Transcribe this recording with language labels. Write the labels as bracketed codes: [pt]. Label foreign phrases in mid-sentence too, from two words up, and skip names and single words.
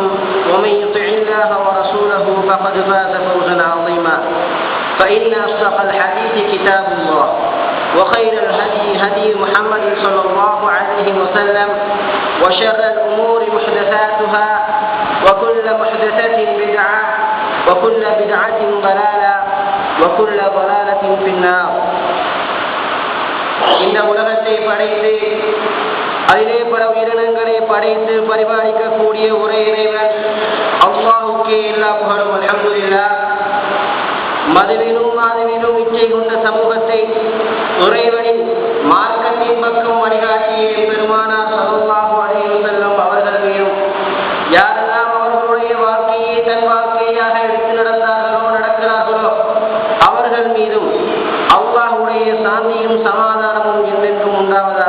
[ar] ومن يطع الله ورسوله فقد فاز فوزا عظيما فإن أصدق الحديث كتاب الله وخير الهدي هدي محمد صلى الله عليه وسلم وشر الأمور محدثاتها وكل محدثة بدعة وكل بدعة ضلالة وكل ضلالة في النار [ta] இந்த உலகத்தை படைத்து அதிலே பல உயிரினங்களை படைத்து பரிபாலிக்கக்கூடிய ஒரே இறைவன் அல்லாஹ்வுக்கே எல்லா புகழும் அல்ஹம்துலில்லாஹ். மதுவிலும் இச்சை கொண்ட சமூகத்தை இறைவனின் மார்க்கத்தின் பக்கம் வழிகாட்டிய பெருமானார் [ar] صلى الله عليه وسلم [ta] அவர்கள் மீதும் யாரெல்லாம் அவர்களுடைய வாழ்க்கையை தன் வாழ்க்கையாக எடுத்து நடக்கிறார்களோ அவர்கள் மீதும் அல்லாஹ்வுடைய சாந்தியும் சமாதானமும் என்றென்றும் உண்டாவதாக.